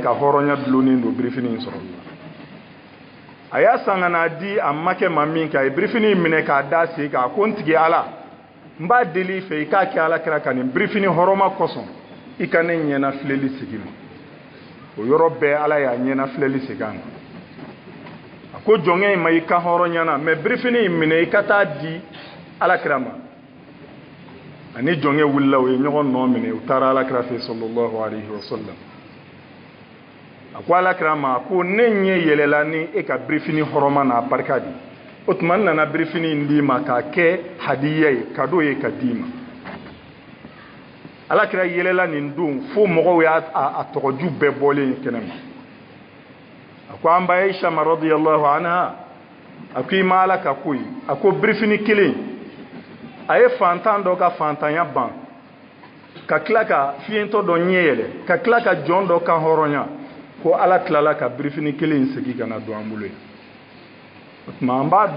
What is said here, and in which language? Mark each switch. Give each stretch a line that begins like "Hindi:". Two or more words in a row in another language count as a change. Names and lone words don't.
Bambara: ka hɔrɔnya dulonnen don birifini in sɔrɔ a y'a san ka n'a di a makɛ ma min kɛ a ye birifini in minɛ k'a da sen kan a ko n tigi ala n b'a deli i fɛ i k'a kɛ alakira ka nin birifini hɔrɔma kosɔn i ka ne ɲɛna filɛli segin ma o yɔrɔ bɛɛ ala y'a ɲɛna filɛli segin a ma a ko jɔnkɛ in ma i ka hɔrɔnya na mais birifini in minɛ i ka taa di alakira ma ani jɔnkɛ wulila u ye ɲɔgɔn nɔ minɛ u taara alakira fɛ
Arabic: صلى الله عليه وسلم
Bambara: a ko alakira ma a ko ne ɲɛ yɛlɛla ni e ka birifini hɔrɔma n'a barika di o tuma n nana birifini in d'i ma k'a kɛ hadiya ye cadeau ye ka d'i ma alakira yɛlɛla nin don fo mɔgɔw y'a tɔgɔju bɛɛ bɔlen kɛnɛma a ko an ba Aisha
Arabic: رضي الله عنها
Bambara: a ko i ma ala ka ko ye a ko birifini kelen a ye fantan dɔ ka fantanya ban ka tila ka fiyentɔ dɔ ɲɛ yɛlɛ ka tila ka jɔn dɔ ka hɔrɔnya ko ala tilala ka birifini kelen segin ka na don an bolo ye o tuma an b'a